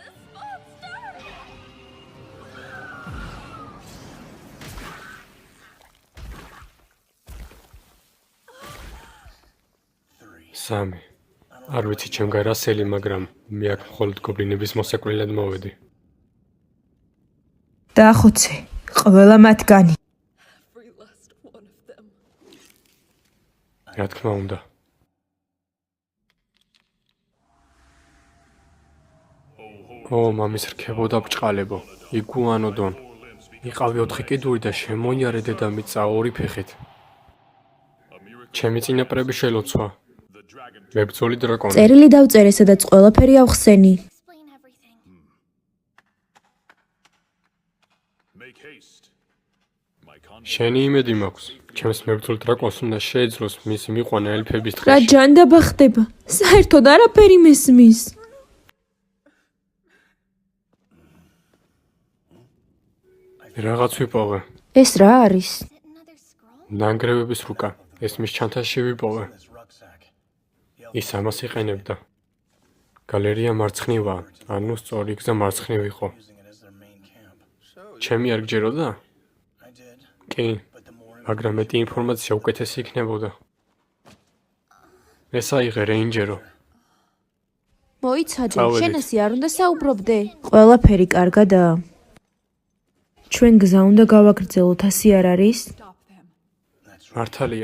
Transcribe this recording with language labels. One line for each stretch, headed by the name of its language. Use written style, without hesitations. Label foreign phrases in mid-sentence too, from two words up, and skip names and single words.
Georgian: სამი. არ ვიცი ჩემ გარასელი, მაგრამ მე აქ მხოლოდ გობლინების მოსაკვირად მოვედი. დაახოცე. ყველა მათგანი.
English: Every last one of them.
Georgian: რა თქმა უნდა. ო, მამის რქებოდა ბრჭყალებო. იგუანოდონ. იყავი 4 კიდური და შემოიარე დედამიწა 2 ფეხით. ჩემი წინაპრები შელოცვა. მებრძოლი დრაკონი. წერილი დავწერე, სადაც ყველაფერი ავხსენი.
English: Explain everything.
Georgian: შენი იმედი მაქვს. ჩემს მებრძოლ დრაკონს უნდა შეეძლოს მისი მიყვანა ელფების რა დღეში. ჯანდაბა ხდება? საერთოდ არაფერი მესმის. რაღაც ვიპოვე. ეს რა არის?
English: Is it another scroll?
Georgian: ნანგრევების რუკა. ეს მის ჩანთაში ვიპოვე. ის ამას იყენებდა. გალერეა მარცხნივაა, ანუ სწორი გზა მარცხნივ იყო. ჩემი არ გჯეროდა? კი, მაგრამ მეტი ინფორმაცია უკეთესი იქნებოდა. ეს აიღე რეინჯერო. მოიცადე, წავედით. შენ ასე არ უნდა საუბრობდე. ყველაფერი კარგადაა. ჩვენ გზა უნდა გავაგრძელოთ, ასე არ არის?
English: Stop them.
Georgian: მართალია.